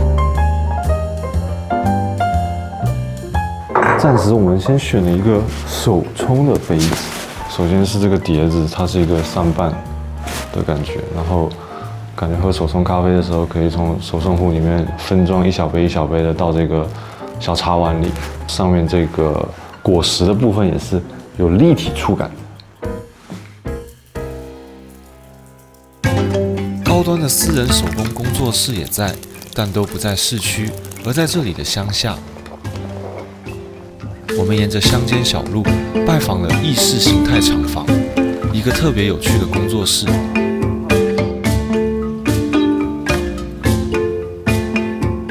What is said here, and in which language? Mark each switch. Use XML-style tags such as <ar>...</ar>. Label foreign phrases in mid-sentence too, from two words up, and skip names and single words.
<zh>暫時我們先選了一個手沖的杯子，首先是這個碟子，它是一個3瓣的感覺，然後感覺喝手冲咖啡的時候，可以從手冲壺裡面分裝一小杯一小杯的到這個小茶碗裡，上面這個果實的部分也是有立體觸感的。高端的私人手工工作室也在，但都不在市區，而在这裡的鄉下。我們沿着鄉間小路拜訪了意式形態廠房，一個特別有趣的工作室。</zh>